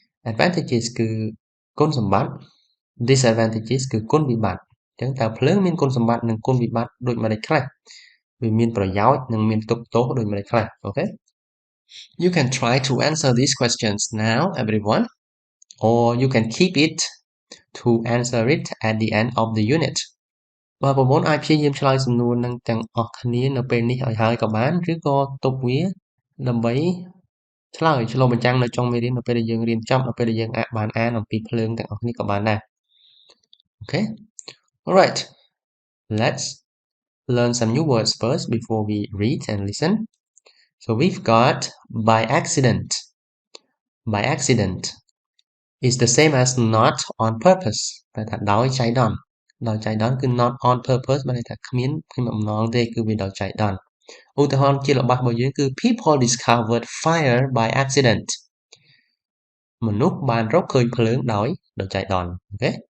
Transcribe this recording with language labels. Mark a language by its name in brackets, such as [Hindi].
[Khmer] advantages គឺគុណសម្បត្តិ disadvantages គឺគុណវិបត្តិអញ្ចឹងតើភ្លើងមានគុណសម្បត្តិនិងគុណវិបត្តិដូចម្តេចខ្លះវាមានប្រយោជន៍និងមានទុក្ខទោសដូចម្តេចខ្លះអូខេ [English] You can try to answer these questions now, everyone, or you can keep it to answer it at the end of the unit. [Khmer] បងប្អូនអាចព្យាយាមឆ្លើយសំណួរនឹងទាំងអស់គ្នានៅពេលនេះឲ្យហើយក៏បានឬក៏ទុកវាដើម្បីឆ្លើយឆ្លុះបញ្ចាំងនៅចុងមេរៀននៅពេលដែលយើងរៀនចប់នៅពេលដែលយើងបានអានអំពីភ្លើងទាំងអស់គ្នាក៏បានដែរ Okay. [English] All right. Let's learn some new words first before we read and listen.So we've got by accident. By accident is the same as not on purpose. [Khmer] តែថាដោយចៃដន្យដោយចៃដន្យគឺ [English] not on purpose [Khmer] បានន័យថាគ្មានបំណងទេគឺវាដោយចៃដន្យឧទាហរណ៍ជារបស់របស់យើងគឺ [English] people discovered fire by accident [Khmer] មនុស្សបានរកឃើញភ្លើងដោយចៃដន្យ Okay.